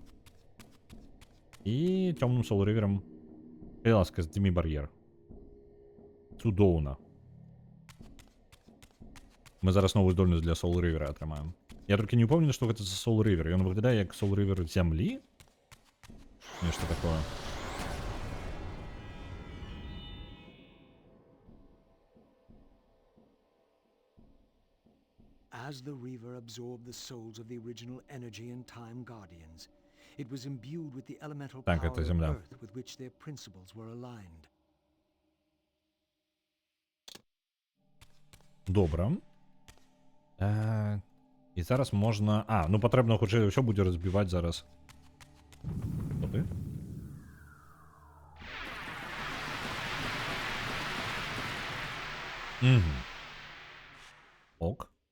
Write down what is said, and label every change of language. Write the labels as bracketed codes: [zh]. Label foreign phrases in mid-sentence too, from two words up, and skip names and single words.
[be] І цёмным Soul River'ам, калі ласка, здзімі бар'ер. Цудоўна. Мы зараз новую здольнасць для Soul River атрымаем. Я толькі не ўпэўнены, што гэта за Soul River. Ён выглядае як Soul River зямлі. Нешта такое. [en] As the Reaver absorbed the souls of the original Energy and Time Guardians, it was imbued with the elemental [be] Так, [en] power [ru] это [en] of [ru] земля. [en] Earth with which their principles were aligned. [be] Добра. І зараз можна... ну патрэбна хутчэй ўсё будзе разбіваць зараз. Што ты? Ок.